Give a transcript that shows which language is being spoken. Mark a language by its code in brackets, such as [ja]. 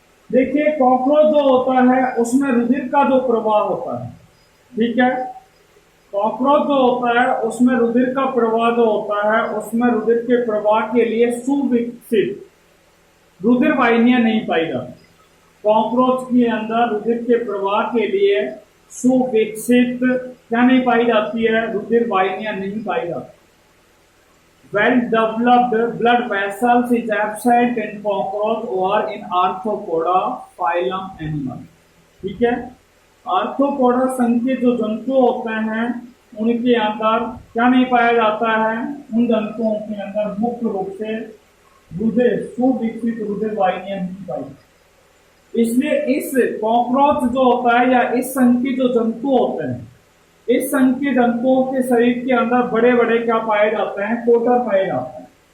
[hi] देखिए, कॉकरोच जो होता है उसमें रुधिर का जो प्रवाह होता है, ठीक है, कॉकरोच जो होता है उसमें रुधिर का प्रवाह जो होता है, उसमें रुधिर के प्रवाह के लिए सुविकसित रुधिर वाहिनियां नहीं पाई जाती। कॉकरोच के अंदर रुधिर के प्रवाह के लिए सुविकसित क्या नहीं पाई जाती है, रुधिर वाहिनियां नहीं पाई जाती। [en] Well developed blood vessels is absent in cockroach or in arthropoda phylum animal। [hi] ठीक है। आर्थ्रोपोडा संघ के जो जंतु होते हैं उनके अंदर क्या नहीं पाया जाता है, उन जंतुओं के अंदर मुख्य रूप से रुधिर, सुविकसित रुधिर वाहिनियां नहीं पाई जाती। इसलिए इस कॉकरोच जो होता है या इस संघ के जो जंतु होते हैं, इस संघ के जंतुओं के शरीर के अंदर बड़े बड़े क्या पाए जाते हैं, कोटर पाए जाते हैं।